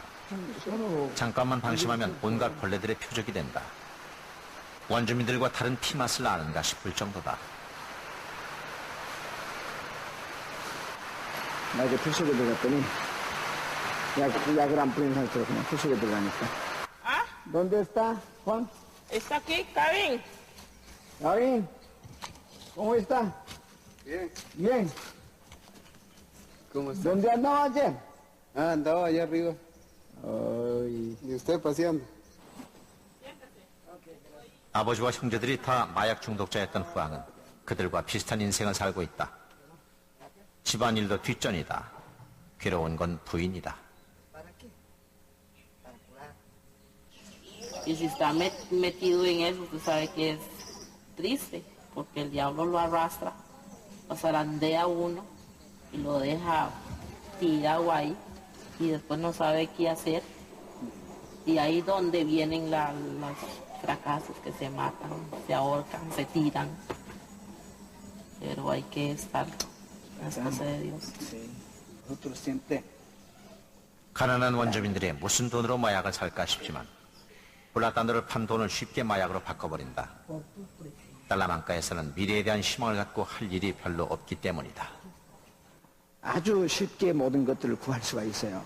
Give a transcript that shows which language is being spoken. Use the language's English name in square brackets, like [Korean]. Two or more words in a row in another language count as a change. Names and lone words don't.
[Korean] 잠깐만 방심하면 온갖 벌레들의 표적이 된다. 원주민들과 다른 피맛을 아는가 싶을 정도다. 나 이제 풀 속에 들어갔더니 약을 안 뿌린 상태로 그냥 풀 속에 들어가니까. [Spanish] ¿Ah? ¿Dónde está, Juan? Está aquí, Kevin. David, ¿cómo está? Bien, Bien. ¿cómo está? ¿Dónde andaba ayer? Andaba allá arriba. Ay, ¿Y usted paseando? [Korean] 아버지와 형제들이 다 마약 중독자였던 후앙은 그들과 비슷한 인생을 살고 있다. 집안일도 뒷전이다. 괴로운 건 부인이다. [Spanish] Y si está metido en eso, usted sabe que es triste, porque el diablo lo arrastra, lo zarandea a uno y lo deja tirado ahí y después no sabe qué hacer. Y ahí donde vienen los fracasos que se matan, se ahorcan, se tiran. Pero hay que estar en las cosas de Dios. sí. Nosotros siempre. [Korean] 가난한 원주민들이 무슨 돈으로 마약을 살까 싶지만 블라탄도를 판 돈을 쉽게 마약으로 바꿔버린다. 달라만카에서는 미래에 대한 희망을 갖고 할 일이 별로 없기 때문이다. 아주 쉽게 모든 것들을 구할 수가 있어요.